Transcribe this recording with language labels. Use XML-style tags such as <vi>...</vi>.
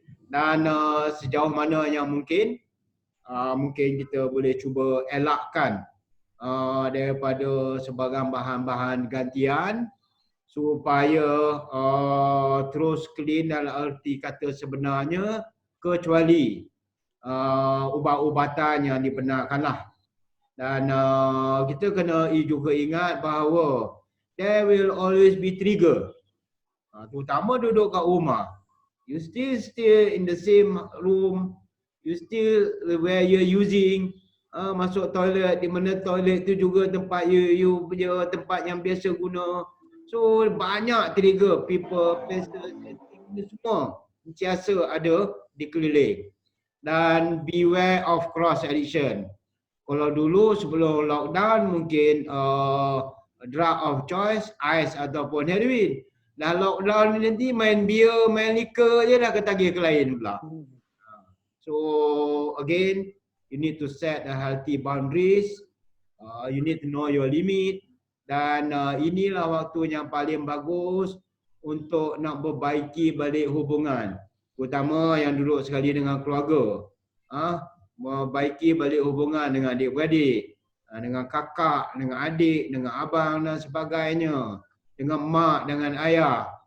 <ms>Dan sejauh mana yang mungkin kita boleh cuba elakkan daripada sebarang bahan-bahan gantian supaya terus clean dalam arti kata sebenarnya, kecuali ubat-ubatan yang dibenarkanlah. Dan kita kena juga ingat bahawa</ms> <en>there will always be trigger.</en> <ms>Terutama duduk kat rumah.</ms> <en>You still in the same room. You still where you're using.</en> <ms>Masuk toilet, di mana toilet tu juga tempat you punya tempat yang biasa guna. So banyak trigger,</ms> <en>people, places,</en> <ms>semua sentiasa ada di keliling. Dan</ms> <en>beware of cross addiction.</en> <ms>Kalau dulu sebelum lockdown mungkin</ms> <en>drug of choice,</en> <ms>ais ataupun heroin. Dah lockdown ni nanti main beer, main liquor je dah ketagih ke lain pula.</ms> <en>So again, you need to set a healthy boundaries. You need to know your limit.</en> <ms>Dan inilah waktu yang paling bagus untuk nak perbaiki balik hubungan. Terutama yang duduk sekali dengan keluarga. Membaiki balik hubungan dengan adik-beradik, dengan kakak, dengan adik, dengan abang dan sebagainya, dengan mak, dengan ayah.</ms>